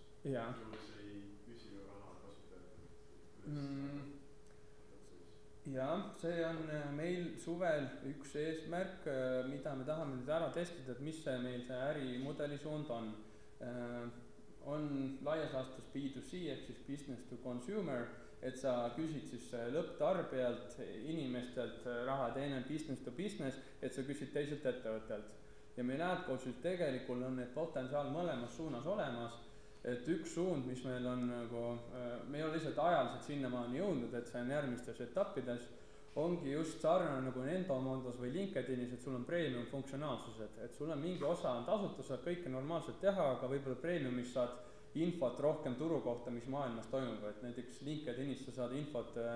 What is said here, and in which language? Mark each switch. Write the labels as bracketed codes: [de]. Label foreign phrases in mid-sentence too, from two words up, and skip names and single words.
[et] Juhus ei püsi raha kasutajatele? Jah, see on meil suvel üks eesmärk, mida me tahame nüüd ära testida, et mis see meil see ärimudeli suund on. On laias laastus B2C ehk siis [en] business to consumer, [et] et sa küsid siis lõpptarbijalt, inimestelt raha, teine [en] business to business, [et] et sa küsid teiselt ettevõttelt. Ja meil AdCoach'is tegelikult on need potentsiaal mõlemas suunas olemas, et üks suund, mis meil on nagu, me ei ole lihtsalt ajaliselt sinnamaani jõudnud, et see on järgmistes etappides, ongi just sarnane nagu Endomondos või LinkedInis, et sul on premium funktsionaalsused, et sul on mingi osa on tasuta, saad kõike normaalselt teha, aga võib-olla premiumis saad infot rohkem turu kohta, mis maailmas toimub, et näiteks LinkedInis sa saad infot